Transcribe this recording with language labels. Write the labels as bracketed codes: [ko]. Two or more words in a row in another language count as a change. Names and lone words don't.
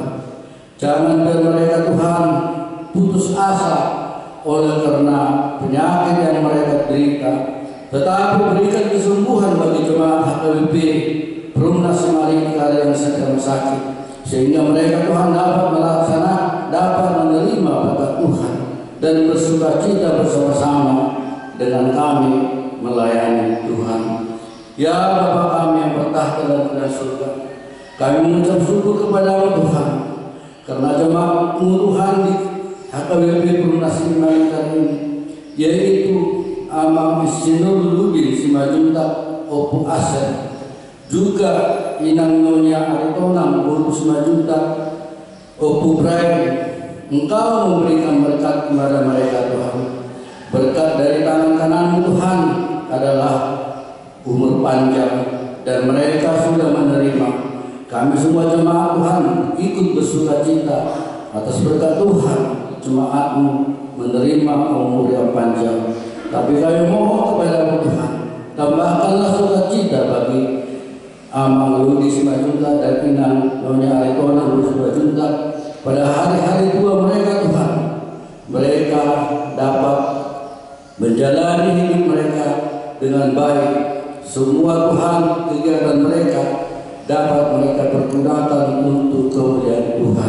[id] jangan biar mereka Tuhan putus asa oleh karena penyakit yang mereka derita, tetapi berikan kesembuhan bagi jemaat HKBP Perumnas Semarika yang sedang sakit, sehingga mereka Tuhan dapat menerima berkat Tuhan dan bersukacita bersama-sama dengan kami melayani Tuhan. Ya Bapa kami yang bertahta dalam kerajaan surga, kami mengucap syukur kepada Tuhan karena jemaat-Mu Tuhan di HKBP Perumnas Semarika ini, yaitu Amang Sinur Lubin Simajuntak Opu Aser, juga Inang Nyonya Aritonang Buru Simajuntak Opu Brian. Engkau memberikan berkat kepada mereka Tuhan. Berkat dari tangan kanan Tuhan adalah umur panjang, dan mereka sudah menerima. Kami semua jemaat Tuhan ikut bersukacita atas berkat Tuhan. Jemaat-Mu menerima umur yang panjang, tapi kami mohon kepada Tuhan, tambahkanlah sukacita bagi Amang Ludi Simajuntak dan Inang Nyonya Aritonang Buru Simajuntak pada hari-hari tua mereka Tuhan. Mereka dapat menjalani hidup mereka dengan baik. Semua Tuhan kegiatan mereka dapat mereka pergunakan untuk kemuliaan Tuhan.